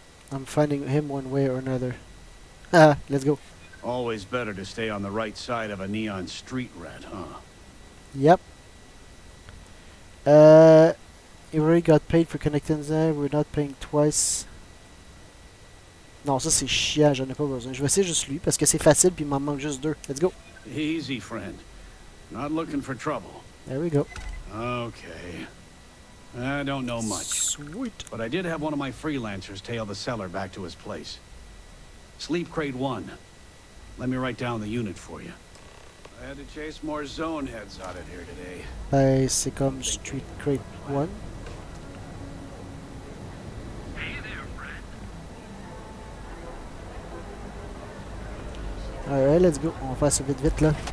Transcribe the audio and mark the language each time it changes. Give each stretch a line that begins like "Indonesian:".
English: I'm finding him one way or another. Ah, let's go. Always better to stay on the right side of a neon street rat, huh? Yep. You already got paid for connecting there. We're not paying twice.
French: Non, ça c'est chiant, j'en ai pas besoin. Je vais essayer juste lui parce que c'est facile puis il m'en manque juste 2.
English: Let's go. Easy, friend. Not looking for trouble. There we go. Okay. I don't know much. Sweet. But I did have one of my freelancers tail the seller back to his place. Sleep crate 1. Let me write down the unit for you. I had to chase more zone heads out of here today.
French: Ben, c'est comme Street Crate 1.
English: Alright, let's go.
French: On va faire ça vite vite là.